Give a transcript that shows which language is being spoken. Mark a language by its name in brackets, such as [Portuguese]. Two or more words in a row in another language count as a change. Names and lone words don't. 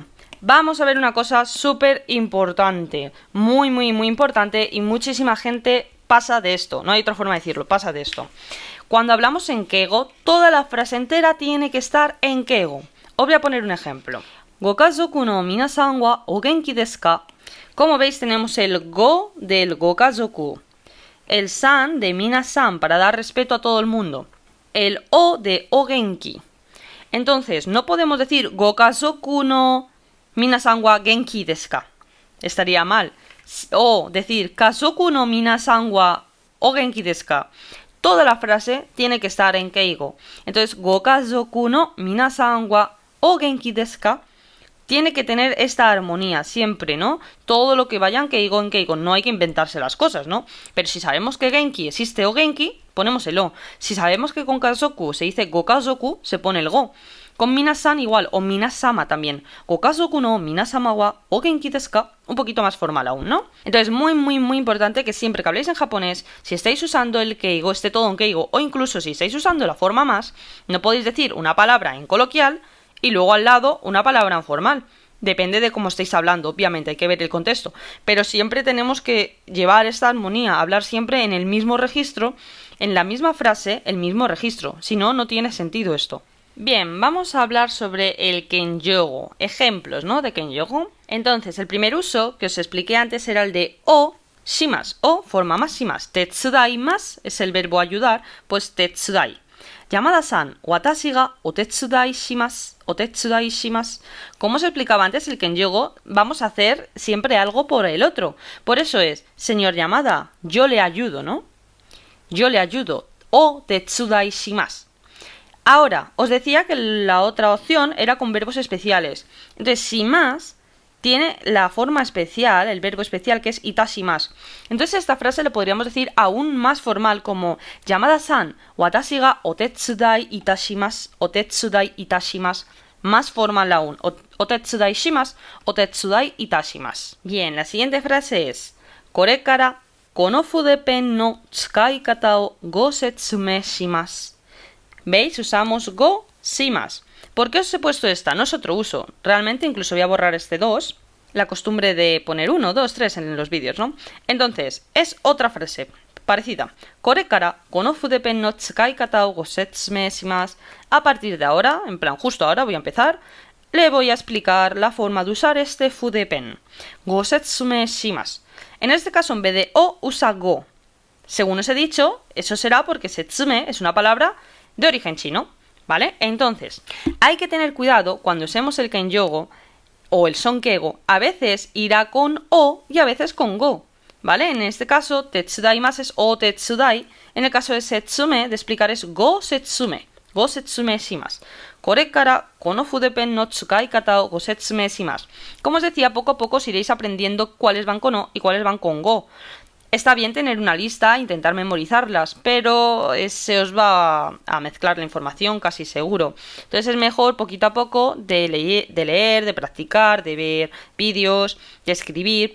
[Spanish] Vamos a ver una cosa súper importante, muy, muy, muy importante, y muchísima gente pasa de esto, no hay otra forma de decirlo, pasa de esto. Cuando hablamos en keigo, toda la frase entera tiene que estar en keigo. Os voy a poner un ejemplo. [Japanese] ご家族の皆さんはお元気ですか? [Spanish] Como veis, tenemos el go del gokazoku, el san de minasan para dar respeto a todo el mundo, el o de [Japanese] お元気. [Spanish] Entonces, no podemos decir [Japanese] ご家族の皆さんは元気ですか. [Spanish] Estaría mal. O decir [Japanese] 家族の皆さんはお元気ですか. [Spanish] Toda la frase tiene que estar en keigo. Entonces, [Japanese] ご家族の皆さんはお元気ですか [Spanish] tiene que tener esta armonía siempre, ¿no? Todo lo que vaya en keigo, no hay que inventarse las cosas, ¿no? Pero si sabemos que genki existe [Japanese] お元気, [Spanish] ponemos el o. Si sabemos que con kazoku se dice gokazoku, se pone el go. Con minasan igual, o minasama también. [Japanese] ご家族の皆様はお元気ですか. [Spanish] Un poquito más formal aún, ¿no? Entonces, muy, muy, muy importante que siempre que habléis en japonés, si estáis usando el keigo, esté todo en keigo, o incluso si estáis usando la forma más, no podéis decir una palabra en coloquial y luego al lado una palabra en formal. Depende de cómo estéis hablando, obviamente hay que ver el contexto, pero siempre tenemos que llevar esta armonía, hablar siempre en el mismo registro, en la misma frase, el mismo registro, si no, no tiene sentido esto. Bien, vamos a hablar sobre el kenyogo, ejemplos, ¿no?, de kenyogo. Entonces, el primer uso que os expliqué antes era el de [Japanese] おします, [Spanish] o forma más shimas. Tetsudai más es el verbo ayudar, pues tetsudai. [Japanese] 山田さん、私がお手伝いします、お手伝いします. [Spanish] Como os explicaba antes, el kenyogo, vamos a hacer siempre algo por el otro. Por eso es, señor Yamada, yo le ayudo, ¿no? Yo le ayudo, [Japanese] お手伝いします. [Spanish] Ahora, os decía que la otra opción era con verbos especiales. Entonces, shimasu tiene la forma especial, el verbo especial, que es itashimasu. Entonces, esta frase le podríamos decir aún más formal como [Japanese] 山田さん、私がお手伝いいたします、お手伝いいたします. [Spanish] más formal aún. [Japanese] お手伝いします、お手伝いいたします. [Spanish] Bien, la siguiente frase es [Japanese] これからこの筆ペンの使い方をご説明します. [Spanish] ¿Veis? Usamos [Japanese] ごします. [Spanish] ¿Por qué os he puesto esta? No es otro uso. Realmente incluso voy a borrar este 2. La costumbre de poner 1, 2, 3 en los vídeos, ¿no? Entonces, es otra frase parecida. [Japanese] これからこの筆ペンの使い方をご説明します. [Spanish] A partir de ahora, en plan justo ahora voy a empezar, le voy a explicar la forma de usar este fudepen. [Japanese] ご説明します. [Spanish] En este caso, en vez de o, usa go. Según os he dicho, eso será porque setsume es una palabra de origen chino, ¿vale? Entonces, hay que tener cuidado cuando usemos el kenjogo o el sonkeigo. A veces irá con o y a veces con go, ¿vale? En este caso, tetsudaimasu es [Japanese] お手伝い. [Spanish] En el caso de setsume, de explicar es [Japanese] ご説明. ご説明します。これからこの筆ペンの使い方をご説明します. [Spanish] Como os decía, poco a poco os iréis aprendiendo cuáles van con o y cuáles van con go. Está bien tener una lista, intentar memorizarlas, pero se os va a mezclar la información casi seguro. Entonces es mejor poquito a poco de leer, de practicar, de ver vídeos, de escribir.